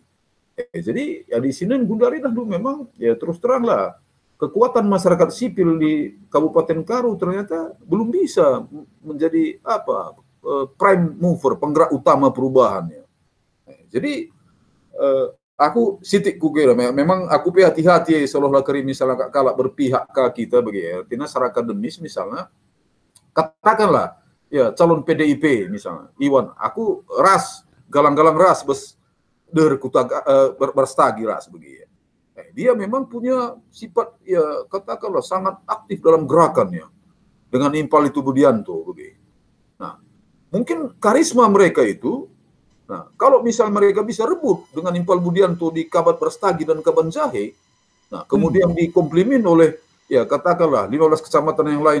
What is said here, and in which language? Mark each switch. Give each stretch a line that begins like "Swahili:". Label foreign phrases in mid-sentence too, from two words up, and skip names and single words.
Indonesian: Jadi ya di sini Gundari dulu memang ya terus terang lah, kekuatan masyarakat sipil di Kabupaten Karo ternyata belum bisa menjadi
English: prime mover,
Indonesian: penggerak utama perubahannya. Jadi aku sitik kukira memang aku hati-hati seolah-olah keri misalnya kalau berpihak ke kita begitu. Artinya secara akademis misalnya katakanlah ya calon PDIP misalnya Iwan, aku ras galang-galang ras berstagi ras begitu. Dia memang punya sifat ya katakanlah sangat aktif dalam gerakannya dengan Impal itu Budianto begitu. Nah, mungkin karisma mereka itu, nah kalau misal mereka bisa rebut dengan Impal Budianto di Kabat Berstagi dan Kaban Jahe, nah kemudian dikomplimen oleh ya katakanlah 15 kecamatan yang lain